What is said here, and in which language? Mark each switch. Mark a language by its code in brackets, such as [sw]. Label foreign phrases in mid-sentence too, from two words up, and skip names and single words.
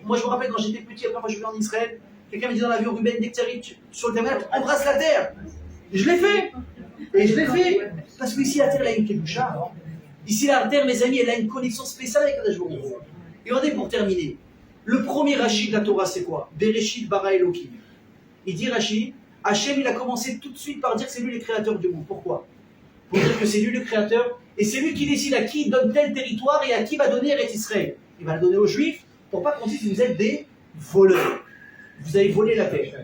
[fr] Moi, je me rappelle quand j'étais petit, après moi je venais en Israël, quelqu'un me disait dans l'avion, Ruben, dès que tu arrives sur le terminal, embrasse la terre. Et je l'ai fait. Et je l'ai fait, parce qu'ici la terre, elle a une kedusha. Ici la terre, mes amis, elle a une connexion spéciale avec [he] קדוש ברוך הוא. [fr] Et regardez pour terminer, le premier Rashi de la Torah, c'est quoi? [he] בראשית ברא אלוקים. [fr] Il dit Rashi, Hachem, il a commencé tout de suite par dire que c'est lui le créateur du monde. Pourquoi? Pour dire que c'est lui le créateur, et c'est lui qui décide à qui il donne tel territoire et à qui va donner Eretz Israël. Il va le donner aux Juifs, pour pas qu'on dise que vous êtes des voleurs. Vous avez volé la terre.